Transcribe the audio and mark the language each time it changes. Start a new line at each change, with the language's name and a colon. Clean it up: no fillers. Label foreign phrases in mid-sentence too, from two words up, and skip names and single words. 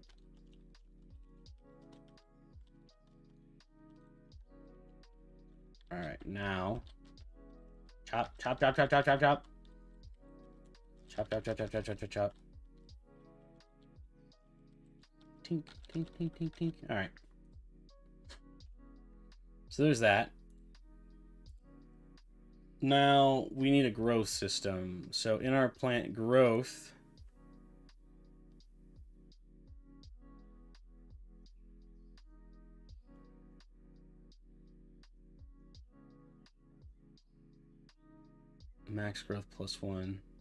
English: All right, now chop, chop, chop, chop, chop, chop, chop. Chop, chop, chop, chop, chop, chop, chop, chop. Tink, tink, tink, tink, tink. All right. So there's that. Now we need a growth system. So in our plant growth, max growth +1.